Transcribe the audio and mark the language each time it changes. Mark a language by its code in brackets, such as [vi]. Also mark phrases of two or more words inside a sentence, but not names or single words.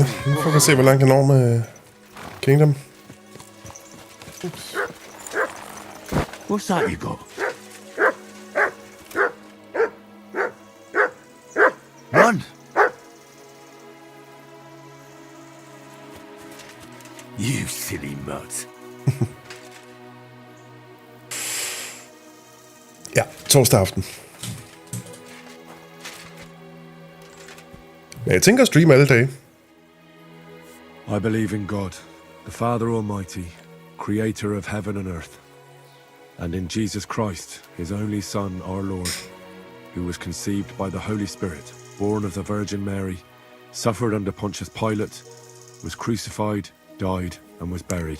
[da] Nu får vi se, hvor langt jeg når med Kingdom. [en] What's that you got? Run! You silly mutt. [da] Ja, torsdag aften. Men jeg tænker at streame alle dage. [en] I believe in God, the Father Almighty, creator of heaven and earth, and in Jesus Christ, his only Son, our Lord, who was conceived by the Holy Spirit, born of the Virgin Mary, suffered under Pontius Pilate, was crucified, died, and was buried.